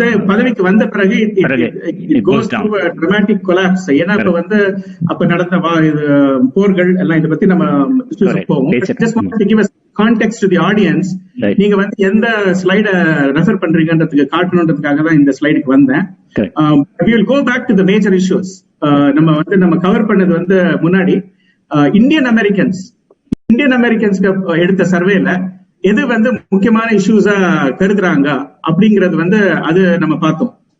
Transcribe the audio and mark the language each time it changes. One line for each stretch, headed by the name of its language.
Tamil: பதவிக்கு வந்த பிறகு டிராமாட்டிக் கொலாப்ஸ். ஏன்னா இப்ப வந்து அப்ப நடந்த போர்கள் எல்லாம் இதை பத்தி நம்ம போவோம்.
English: context to the audience,
Tamil: நீங்க வந்து எந்த ஸ்லைட ரெஃபர் பண்றீங்கன்றதுக்கு காட்டணுன்றதுக்காக தான் இந்த ஸ்லைடுக்கு வந்தேன்.
English: We will go back to the major issues.
Tamil: நம்ம கவர் பண்ணது வந்து முன்னாடி இந்தியன் அமெரிக்கன்ஸ்க்கு எடுத்த சர்வேல எது வந்து முக்கியமான இஷ்யூஸா கருதுறாங்க அப்படிங்கறது வந்து அது நம்ம பார்த்தோம்.